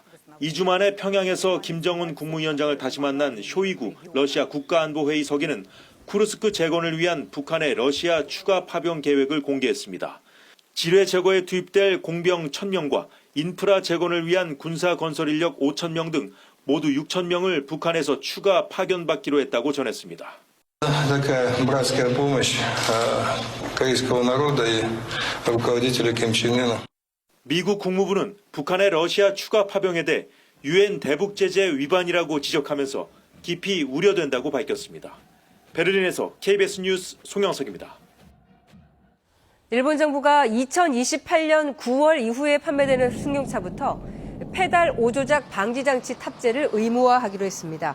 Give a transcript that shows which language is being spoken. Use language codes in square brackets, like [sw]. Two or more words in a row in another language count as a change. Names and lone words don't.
[ko] 2주 만에 평양에서 김정은 국무위원장을 다시 만난 쇼이구 러시아 국가안보회의 서기는 쿠르스크 재건을 위한 북한의 러시아 추가 파병 계획을 공개했습니다. 지뢰 제거에 투입될 공병 1,000명과 인프라 재건을 위한 군사 건설 인력 5,000명 등 모두 6,000명을 북한에서 추가 파견받기로 했다고 전했습니다. [ru] Такая братская помощь корейского народа и руководителя Ким Чен Ына. [ko] 미국 국무부는 북한의 러시아 추가 파병에 대해 유엔 대북 제재 위반이라고 지적하면서 깊이 우려된다고 밝혔습니다. 베를린에서 KBS 뉴스 송영석입니다. 일본 정부가 2028년 9월 이후에 판매되는 승용차부터 페달 오조작 방지 장치 탑재를 의무화하기로 했습니다.